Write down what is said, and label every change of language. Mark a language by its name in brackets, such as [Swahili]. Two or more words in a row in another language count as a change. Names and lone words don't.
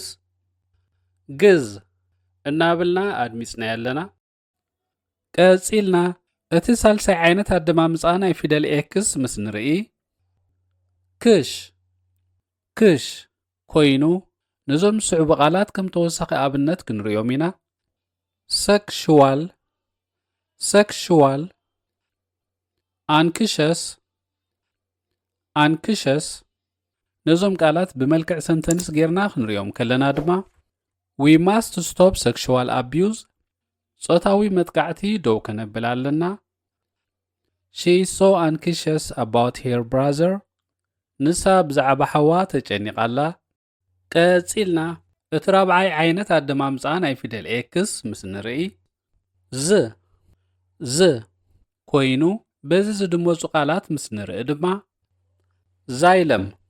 [Tigrinya] ግዝ እናብልና ኣድሚፅናዮ ኣለና። ቀፂልና እቲ ሳልሳይ ዓይነት ኣደማምፃ ናይ ፊደል ኤክስ ምስ ንርኢ ክሽ ክሽ ኮይኑ ነዞም ዝስዕቡ ቃላት ከም ተወሳኺ ኣብነት ክንሪኦም ኢና። [English] sexual sexual anxious [Tigrinya] አንክሸስ። ነዞም ቃላት ብመልክዕ ሰንተንስ ጌርና ክንሪኦም ከለና ድማ [English] we must stop sexual abuse [Tigrinya] ጾታዊ መጥቃዕቲ ደው ከነብል ኣለና። [English] she is so anxious about her brother [Tigrinya] ንሳ ብዛዕባ ሓዋ ተጨኒቃላ። ቀፂልና እቲ ራብዓይ ዓይነት ኣደማምፃ ናይ ፊደል ኤክስ ምስ ንርኢ ዝ ዝ ኮይኑ በዚ ዝድመፁ ቃላት ምስ ንርኢ ድማ ዛይለም